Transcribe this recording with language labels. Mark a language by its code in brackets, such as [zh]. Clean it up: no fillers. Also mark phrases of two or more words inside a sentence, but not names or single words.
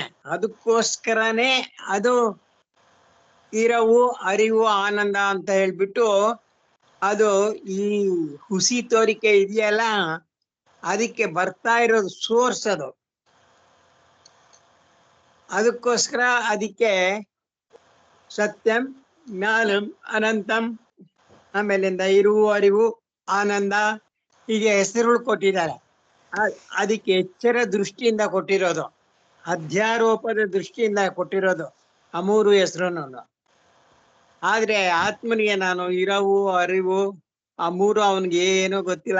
[kn] ಅದಕ್ಕೋಸ್ಕರನೇ ಅದು ಇರವು, ಅರಿವು, ಆನಂದ ಅಂತ ಹೇಳ್ಬಿಟ್ಟು ಅದು ಈ ಹುಸಿ ತೋರಿಕೆ ಇದೆಯಲ್ಲ ಅದಕ್ಕೆ ಬರ್ತಾ ಇರೋದು ಸೋರ್ಸ್ ಅದು. ಅದಕ್ಕೋಸ್ಕರ ಅದಕ್ಕೆ [sa] ಸತ್ಯಂ ಜ್ಞಾನಂ ಅನಂತಂ [kn] ಆಮೇಲಿಂದ ಇರುವು, ಅರಿವು, ಆನಂದ ಹೀಗೆ ಹೆಸರುಗಳು ಕೊಟ್ಟಿದ್ದಾರೆ. ಅದಕ್ಕೆ ಎಚ್ಚರ ದೃಷ್ಟಿಯಿಂದ ಕೊಟ್ಟಿರೋದು, ಅಧ್ಯಾರೋಪದ ದೃಷ್ಟಿಯಿಂದ ಕೊಟ್ಟಿರೋದು ಆ ಮೂರು ಹೆಸರನ್ನು. ಆದ್ರೆ ಆತ್ಮನಿಗೆ ನಾನು ಇರವು, ಅರಿವು ಆ ಮೂರು ಅವನಿಗೆ ಏನೂ ಗೊತ್ತಿಲ್ಲ.